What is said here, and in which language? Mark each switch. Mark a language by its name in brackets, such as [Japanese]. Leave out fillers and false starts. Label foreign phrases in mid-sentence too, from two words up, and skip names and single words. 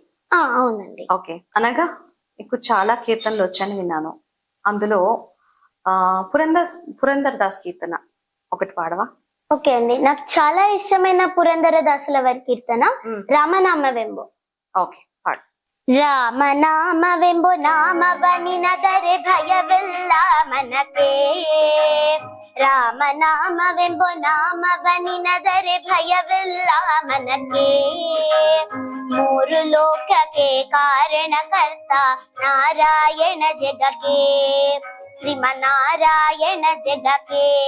[Telugu] అవునండి. ఓకే. అనగా నీకు చాలా కీర్తనలు వచ్చని విన్నాను. అందులో పురందర్ దాస్ కీర్తన ఒకటి పాడవా? ఓకే అండి. నాకు చాలా ఇష్టమైన పురందర దాసుల వారి కీర్తన రామనామ వెంబో. ఓకే, పాడు. [Kannada] ರಾಮನಾಮ ವೆಂಬೋ ನಾಮವನಿನದರೆ ಭಯವಿಲ್ಲ ಮನಕ್ಕೆ. ರಾಮನಾಮವೆಂಬೋ ನಾಮವನಿನದರೆ ಭಯವಿಲ್ಲ ಮನಕ್ಕೆ. ಮೂರು ಲೋಕಕ್ಕೆ ಕಾರಣಕರ್ತ ನಾರಾಯಣ ಜಗಕ್ಕೆ, ಶ್ರೀಮನ್ನಾರಾಯಣ ಜಗಕ್ಕೆ.